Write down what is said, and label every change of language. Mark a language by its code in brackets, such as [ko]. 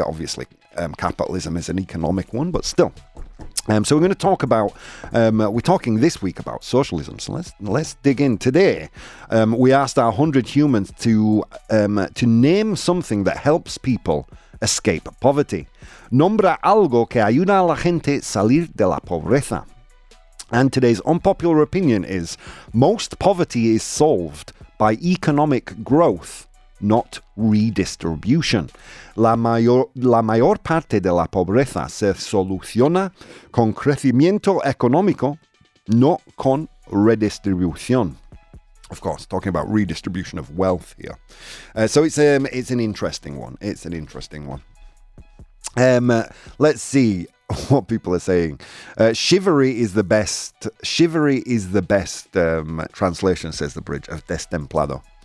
[en] Obviously, capitalism is an economic one, but still. So we're going to talk about, we're talking this week about socialism. So let's dig in. Today, we asked our 100 humans to name something that helps people escape poverty. [es] Nombra algo que ayuda a la gente salir de la pobreza. [en] And today's unpopular opinion is, most poverty is solved by economic growth, not redistribution. [es] La mayor parte de la pobreza se soluciona con crecimiento económico, no con redistribución. [en] Of course, talking about redistribution of wealth here. So it's an interesting one. It's an interesting one. Let's see what people are saying. Chivalry is the best. Chivalry is the best translation, says the bridge, of destemplado.